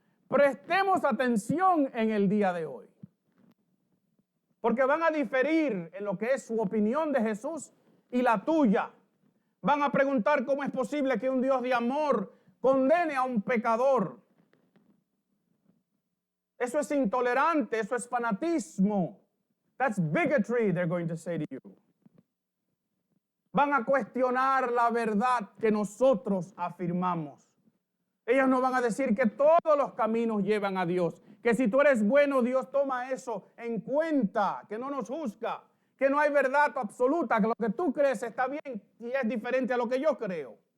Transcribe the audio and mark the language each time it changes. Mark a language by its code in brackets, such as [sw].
[es] Prestemos atención en el día de hoy. Porque van a diferir en lo que es su opinión de Jesús y la tuya. Van a preguntar cómo es posible que un Dios de amor condene a un pecador. Eso es intolerante, eso es fanatismo. [en] That's bigotry, they're going to say to you. [es] Van a cuestionar la verdad que nosotros afirmamos. Ellos nos van a decir que todos los caminos llevan a Dios. Que si tú eres bueno, Dios toma eso en cuenta, que no nos juzga. Que no hay verdad absoluta, que lo que tú crees está bien y es diferente a lo que yo creo.